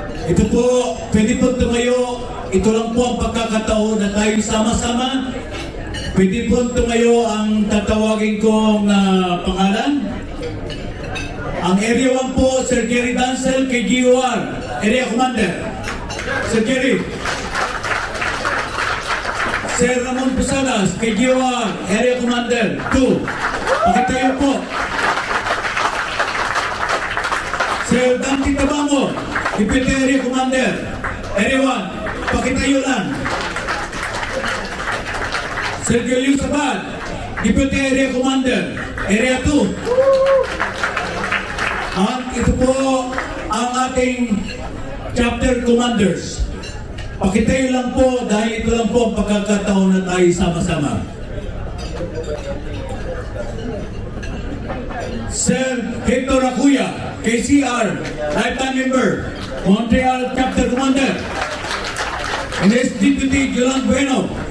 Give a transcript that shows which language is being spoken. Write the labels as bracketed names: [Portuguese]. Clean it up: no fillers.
[Filipino] Ito po, pwede po tumayo, ito lang po ang pagkakataon na tayo sama-sama. Pwede po tumayo ang tatawagin kong pangalan. Ang Area 1 po, Sir Jerry Dancel, KGOR, Area Commander. Sir Jerry. Sir Ramon Pusalas, KGOR, Area Commander 2. Pakitayo po. Sir Dante Tabango, Deputy Area Commander, Area 1. Pakitayo lang. Sir Julio Sabad, Deputy Area Commander, Area 2. Ito po ang ating chapter commanders. Pakitayo lang po dahil ito lang po ang pagkakataon na tayo sama-sama. [English] Sir Hector Acuya, KCR, lifetime member, Montreal Chapter Commander, and his Deputy Jolan Bueno.